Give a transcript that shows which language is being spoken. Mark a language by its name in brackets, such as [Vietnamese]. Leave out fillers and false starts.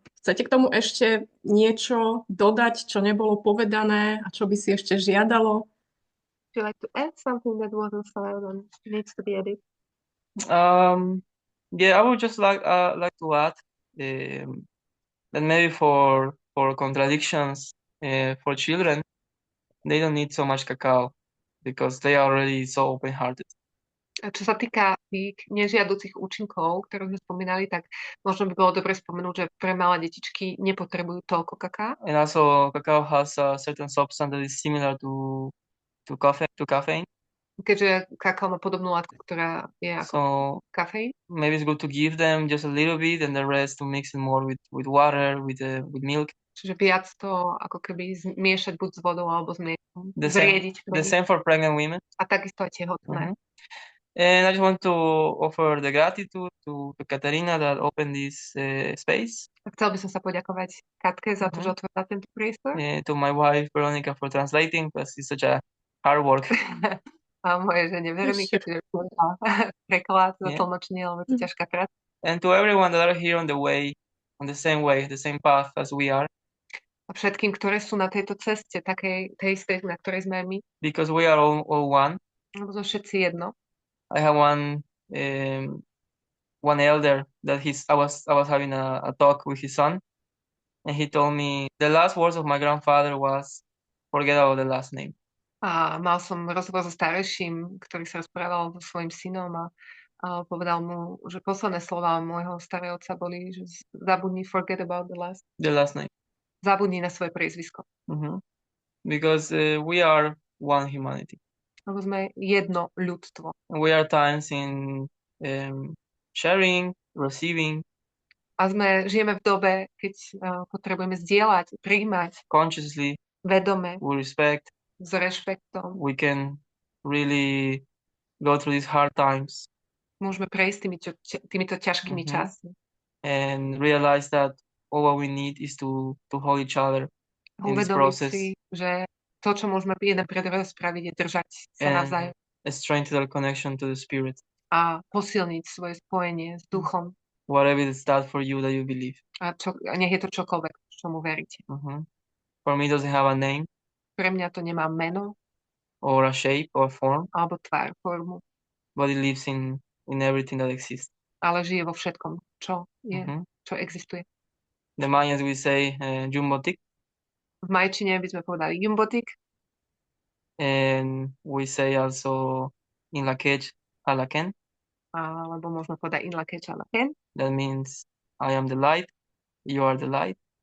[Slovak] Chcete k tomu ešte niečo dodať, čo nebolo povedané a čo by si ešte žiadalo? [English] Would you like to add something that wasn't said and needs to be added? Yeah, I would just like to add that maybe for contradictions for children, they don't need so much cacao, because they are already so open-hearted. [Slovak] A čo sa týka tých nežiaducich účinkov, ktoré sme spomínali, tak možno by bolo dobre spomenúť, že pre malé detičky nepotrebujú toľko kaká. [English] And also, cacao has a certain substance that is similar to caffeine. [Slovak] Keďže kakao má podobnú látku, ktorá je ako kafeín. [English] Maybe it's good to give them just a little bit, and the rest to mix it more with water, with milk. [Slovak] Čiže viac to ako keby zmiešať buď s vodou alebo s mliekom. [English] The same for pregnant women. [Slovak] A takisto aj tehotné. [English] And I just want to offer the gratitude to Katarina that opened this space. [Slovak] Chcel by som sa poďakovať Katke za to, že otvorila tento priestor. [English] To my wife Veronika for translating, because it's such a hard work. [Slovak] A moje žene Veronika, čiže preklad za tlmočenie, ale to ťažká práca. [English] And to everyone that are here on the same path as we are. [Slovak] A všetkým, ktoré sú na tejto ceste, tej istej, na ktorej sme my. [English] Because we are all one. [Slovak] Lebo sme všetci jedno. [English] I have one elder that I was having a talk with his son, and he told me the last words of my grandfather was, "Forget about the last name." [Slovak] A mal som rozhovor so starejším, ktorý sa rozprával so svojím synom a povedal mu, že posledné slová môjho starého otca boli, že zabudni, [English] forget about the last name. [Slovak] Zabudni na svoje priezvisko. [English] Because we are one humanity. [Slovak] Lebo sme jedno ľudstvo. [English] And we are times in sharing, receiving [Slovak] A žijeme v dobe, keď potrebujeme zdieľať, prijímať [English] consciously, [Slovak] vedome, [English] with respect. [Slovak] s rešpektom. [English] We can really go through these hard times [Slovak] Môžeme prejsť týmito ťažkými Mhm. časmi. [English] and realize that all what we need is to hold each other in this [Slovak] Uvedomiť [English] process [Slovak] si, že to, čo môžeme jeden pre druhého spraviť, je držať sa navzájom [English] and strengthen our connection to the spirit. [Slovak] a posilniť svoje spojenie s duchom. [English] Whatever is that for you that you believe. [Slovak] A nech je to čokoľvek, čomu veríte. [English] For me, it doesn't have a name [Slovak] Pre mňa to nemá meno [English] or a shape or form, [Slovak] alebo tvár, formu, [English] but it lives in everything that exists. [Slovak] ale žije vo všetkom, čo je, Mhm. čo existuje. [English] The Mayans will say jumbotik, [Slovak] V majčine by sme povedali jumbotik [English] and we say also in lakej alaken. [Slovak] alebo môžeme povedať in lakeč alaken, [English] That means I am the light, you are the light,